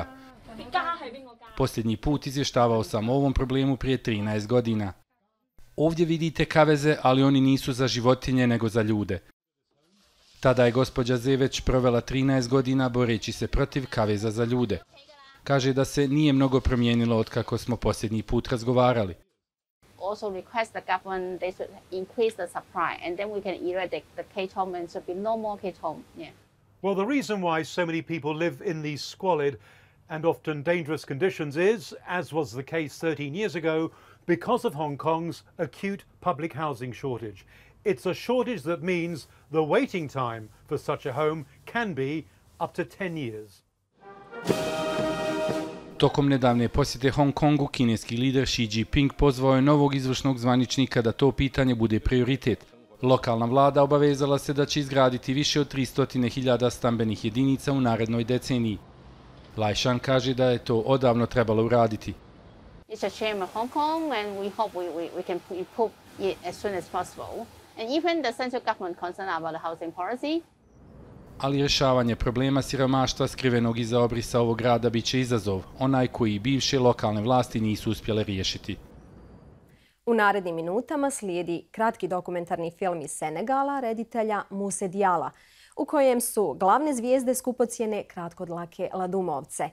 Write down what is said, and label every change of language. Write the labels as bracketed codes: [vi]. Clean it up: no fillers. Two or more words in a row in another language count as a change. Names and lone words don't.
[bs] Posljednji put izvještavao sam o ovom problemu prije 13 godina. Ovdje vidite kaveze, ali oni nisu za životinje nego za ljude. Tada je gospođa Ze već provela 13 godina boreći se protiv kaveza za ljude. Kaže da se nije mnogo promijenilo od kako smo posljednji put razgovarali. [en] Also request the government they should increase the supply and then we can eradicate the cage home and should be no more cage home. Yeah. Well, the reason why so many people live in these squalid and often dangerous conditions is, as was the case 13 years ago, because of Hong Kong's acute public housing shortage. It's a shortage that means the waiting time for such a home can be up to 10 years. [bs] Tokom nedavne posjete Hong Kongu, kineski lider Xi Jinping pozvao je novog izvršnog zvaničnika da to pitanje bude prioritet. Lokalna vlada obavezala se da će izgraditi više od 300.000 stambenih jedinica u narednoj deceniji. Lai Shan kaže da je to odavno trebalo uraditi. [en] It's a shame of Hong Kong and we hope we can improve it as soon as possible. And even the central government concerned about the housing policy. [bs] Ali rješavanje problema siromaštva skrivenog iza obrisa ovog grada bit će izazov, onaj koji bivše lokalne vlasti nisu uspjele riješiti. U narednim minutama slijedi kratki dokumentarni film iz Senegala reditelja Muse Diala, u kojem su glavne zvijezde skupocjene kratkodlake ladumovce.